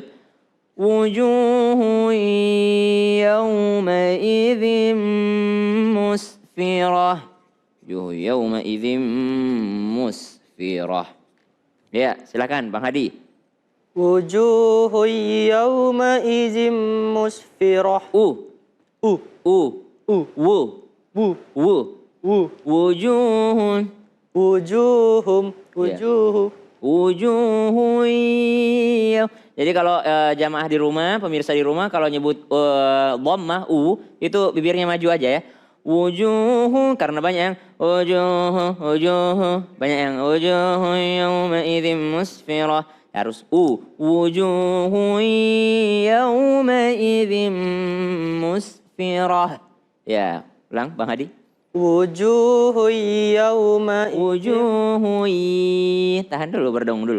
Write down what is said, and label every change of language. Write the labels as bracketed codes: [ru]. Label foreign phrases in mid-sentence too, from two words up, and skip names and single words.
[ar] وجوه يوم إذ مسفرة. وجوه يوم إذ مسفرة. [id] Ya, silakan Bang Hadi. [ar] وجوه يوم إذ مسفرة. U. Wu. Wujuhun. Wujuhum. Ya. Wujuhu. [id] Jadi kalau jamaah di rumah, pemirsa di rumah kalau nyebut dhammah itu bibirnya maju aja ya. Wujuhu karena banyak yang wujuhu banyak yang [ar] وجوه يوم إذ مسفرة. Harus وجوه يوم إذ مسفرة. [id] Ya, ulang Bang Hadi. [ar] وجوه يوم [id] Wujuhu tahan dulu, berdong dulu.